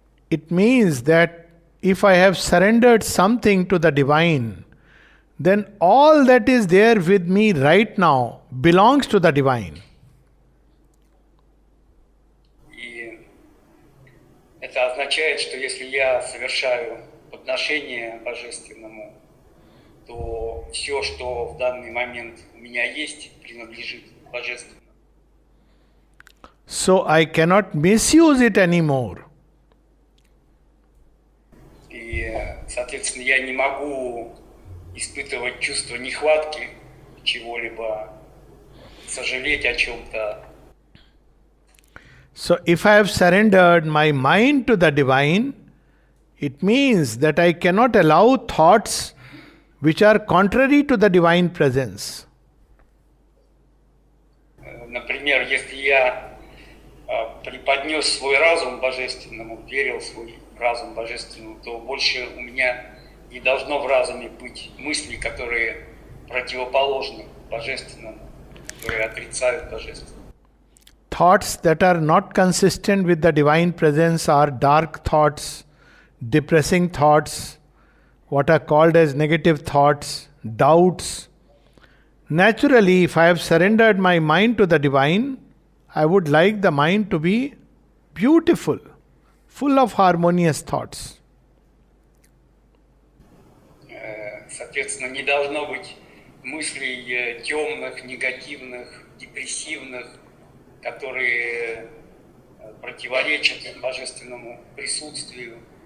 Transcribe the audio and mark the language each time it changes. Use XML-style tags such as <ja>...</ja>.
<en>It means that if I have surrendered something to the divine, then all that is there with me right now belongs to the divine.</en> <ru>И это означает, что если я совершаю подношение Божественному, то все, что в данный момент у меня есть, принадлежит Божественному.</ru> <en>So I cannot misuse it anymore.</en> <ru>И, соответственно, я не могу испытывать чувство нехватки чего-либо, сожалеть о чем-то.</ru> <en>So if I have surrendered my mind to the divine, it means that I cannot allow thoughts which are contrary to the divine presence.</en> <ru>Например, если я преподнес свой разум Божественному, верил свой разум Божественному, то больше у меня не должно в разуме быть мыслей, которые противоположны Божественному, которые отрицают Божественное.</ru> <en>Thoughts that are not consistent with the divine presence are dark thoughts, depressing thoughts, what are called as negative thoughts, doubts. Naturally, if I have surrendered my mind to the divine, I would like the mind to be beautiful, full of harmonious thoughts.</en> <ru>Соответственно, не должно быть мыслей темных, негативных, депрессивных, которые противоречат Божественному присутствию.</ru>